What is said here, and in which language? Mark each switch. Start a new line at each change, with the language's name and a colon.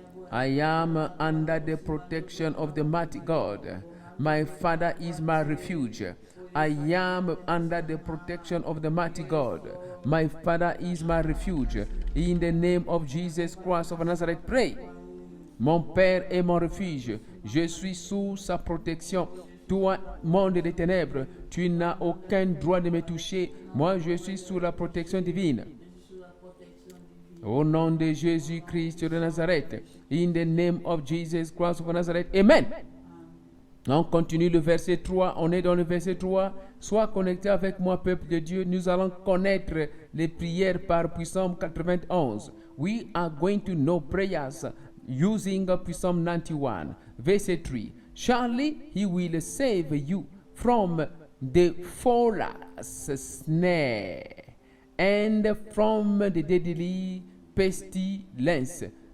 English: I am under the protection of the mighty God. My Father is my refuge. I am under the protection of the mighty God. My Father is my refuge. In the name of Jesus Christ of Nazareth, pray.
French: Mon Père est mon refuge. Je suis sous sa protection. Toi, monde des ténèbres, tu n'as aucun droit de me toucher. Moi, je suis sous la protection divine. Au nom de Jésus-Christ de Nazareth.
English: In the name of Jesus Christ of Nazareth.
French: Amen. On continue le verset 3. On est dans le verset 3. Sois connecté avec moi, peuple de Dieu. Nous allons connaître les prières par Psalm 91.
English: We are going to know prayers using Psalm 91. Verset 3. Surely he will save you from the fowler's snare and from the deadly pestilence.